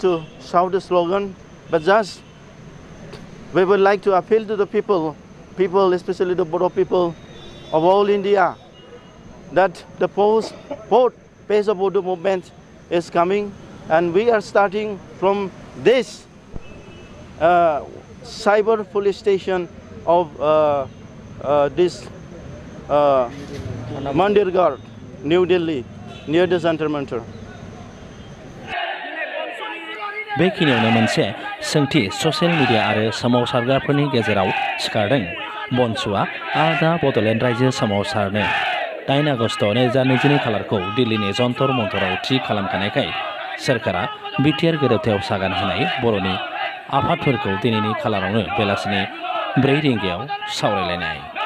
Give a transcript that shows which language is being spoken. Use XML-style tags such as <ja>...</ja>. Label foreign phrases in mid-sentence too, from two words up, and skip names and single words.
<en>to shout the slogan, but just we would like to appeal to the people, especially the Bodo people of all India, that the fourth phase of Bodo movement is coming, and we are starting from this cyber police station of this Mandirgarh, New Delhi, near the Jantar Mantar.</en> <brx>बेखिनियावनो मोनसे सोंथि ससियेल मिडिया आरो सोमावसारग्राफोरनि गेजेराव सिखारदों। बनसुआ आलादा बड'लेण्ड रायजो सोमावसारनो 9 आगस्ट 2022 खालारखौ दिल्लीनि जन्तर मन्तराव थि खालामखानायखाय सोरखारा बिटिआर गोरोबथायाव सागान होनाय बर'नि आफादफोरखौ दिनैनि खालारावनो बेलासिनि 4 रिंगायाव सावरायलायनाय।</brx>